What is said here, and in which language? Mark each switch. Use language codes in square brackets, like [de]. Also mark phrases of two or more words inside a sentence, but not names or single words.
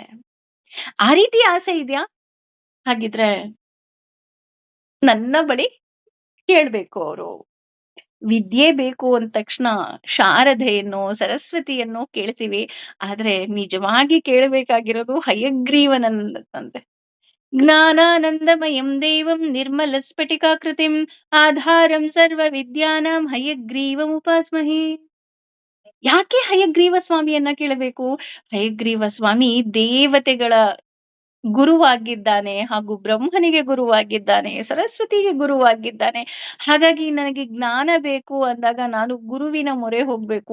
[kn] ಆ ರೀತಿ ಆಸೆ ಇದೆಯಾ? ಹಾಗಿದ್ರೆ ನನ್ನ ಬಳಿ ಕೇಳ್ಬೇಕು ಅವರು. ವಿದ್ಯೆ ಬೇಕು ಅಂದ ತಕ್ಷಣ ಶಾರದೆಯನ್ನು, ಸರಸ್ವತಿಯನ್ನು ಕೇಳ್ತೀವಿ. ಆದ್ರೆ ನಿಜವಾಗಿ ಕೇಳಬೇಕಾಗಿರೋದು ಹಯಗ್ರೀವನಂತೆ. [sa] ಜ್ಞಾನಾನಂದಮಯಂ ದೇವಂ ನಿರ್ಮಲ ಸ್ಫಟಿಕಾಕೃತಿಂ ಆಧಾರಂ ಸರ್ವ ವಿದ್ಯಾನಾಂ ಹಯಗ್ರೀವಂ ಉಪಾಸ್ಮಹೇ. [kn] ಯಾಕೆ ಹಯಗ್ರೀವ ಸ್ವಾಮಿಯನ್ನ ಕೇಳಬೇಕು? ಹಯಗ್ರೀವ ಸ್ವಾಮಿ ದೇವತೆಗಳ ಗುರುವಾಗಿದ್ದಾನೆ, ಹಾಗೂ ಬ್ರಹ್ಮನಿಗೆ ಗುರುವಾಗಿದ್ದಾನೆ, ಸರಸ್ವತಿಗೆ ಗುರುವಾಗಿದ್ದಾನೆ. ಹಾಗಾಗಿ ನನಗೆ ಜ್ಞಾನ ಬೇಕು ಅಂದಾಗ ನಾನು ಗುರುವಿನ ಮೊರೆ ಹೋಗ್ಬೇಕು.